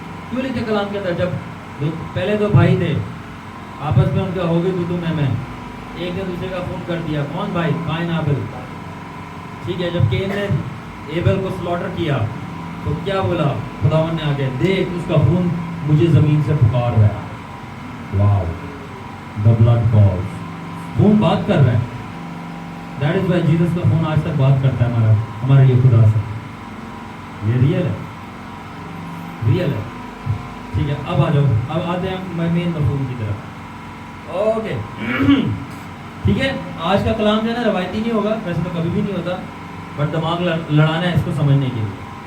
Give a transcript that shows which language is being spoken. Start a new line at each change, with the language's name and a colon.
Urdu: کیوں لکھے کلام کے اندر, جب پہلے دو بھائی تھے آپس میں ان کا ہو گئی تو میں ایک نے دوسرے کا فون کر دیا, کون بھائی؟ قائن آبل, ٹھیک ہے. جب کین نے ایبل کو سلاٹر کیا تو کیا بولا خداوند نے آگے, دیکھ اس کا خون مجھے زمین سے پکار رہا ہے.
English: Wow, the blood calls.
Urdu: خون بات کر رہا ہے.
English: That is why
Urdu: جیسس کا خون آج تک بات کرتا ہے ہمارے لیے خدا سے. یہ ریئل ہے, ریئل ہے, ٹھیک ہے. اب آ جاؤ, اب آتے ہیں مین مفہوم کی طرف. اوکے ٹھیک ہے. آج کا کلام جو ہے نا روایتی نہیں ہوگا, ویسے تو کبھی بھی نہیں ہوتا, بٹ دماغ لڑانا ہے اس کو سمجھنے کے لیے.